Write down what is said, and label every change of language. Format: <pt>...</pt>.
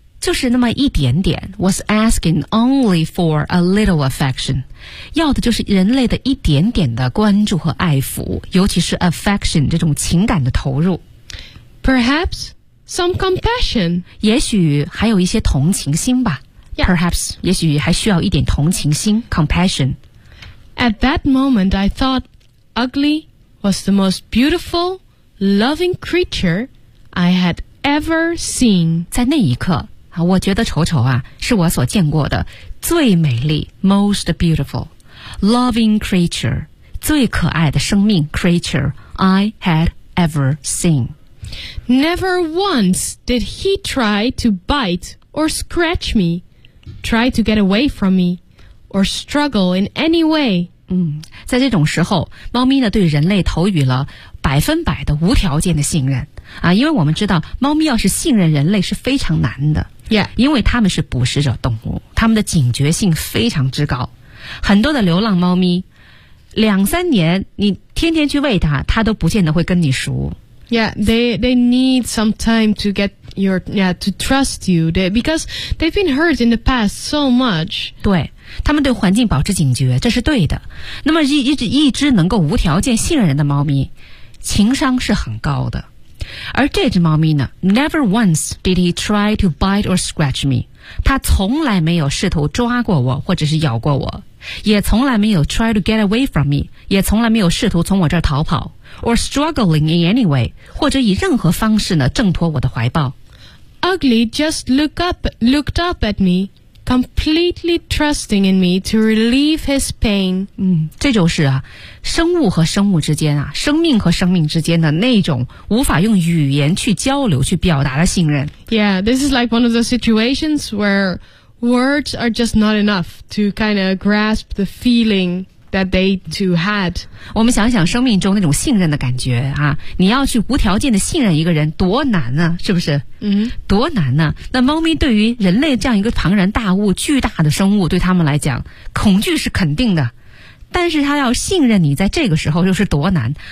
<zh>就是那么一点点</zh> <en>was asking only for a little affection，</en> <zh>要的就是人类的一点点的关注和爱抚，尤其是 affection 这种情感的投入。</zh> <en>Perhaps some compassion，</en> <zh>也许还有一些同情心吧。</zh> <en>Yeah.</en> <zh>Perhaps 也许还需要一点同情心 compassion。</zh> <en>At that moment I thought Ugly was the most beautiful loving creature I had ever seen。</en> <zh>在那一刻我觉得丑丑啊是我所见过的最美丽</zh> <en>most beautiful loving creature</en> <zh>最可爱的生命</zh> <en>creature I had ever seen. Never once did he try to bite or scratch me, try to get away from me, or struggle in any way.</en> <zh>在这种时候猫咪呢对人类投予了百分百的无条件的信任。啊，因为我们知道猫咪要是信任人类是非常难的。</zh> <en>Yeah.</en> <zh>因为他们是捕食者动物，他们的警觉性非常之高。很多的流浪猫咪两三年你天天去喂它，它都不见得会跟你熟。</zh> <en>Yeah, they need some time to get your, yeah, to trust you. They, because they've been hurt in the past so much.</en> <zh>对，他们对环境保持警觉，这是对的。那么一只能够无条件信任人的猫咪，情商是很高的。而这只猫咪呢</zh> <en>，Never once did he try to bite or scratch me.</en> <zh>它从来没有试图抓过我，或者是咬过我，也从来没有</zh> <en>try to get away from me，</en> <zh>也从来没有试图从我这儿逃跑 ，</zh> <en>or struggling in any way，</en> <zh>或者以任何方式呢挣脱我的怀抱。</zh> <en>Ugly just looked up at me, completely trusting in me to relieve his pain.</en> <zh>这就是啊。生物和生物之间啊，生命和生命之间的那种无法用语言去交流、去表达的信任。</zh> <en>Yeah, this is like one of those situations where words are just not enough to kind of grasp the feeling that they two had.</en> <zh>我们想想生命中那种信任的感觉啊，你要去无条件的信任一个人，多难呢、啊？是不是？嗯、多难呢、啊？那猫咪对于人类这样一个庞然大物、巨大的生物，对他们来讲，恐惧是肯定的。但是他要信任你在这个时候又是多难。</zh>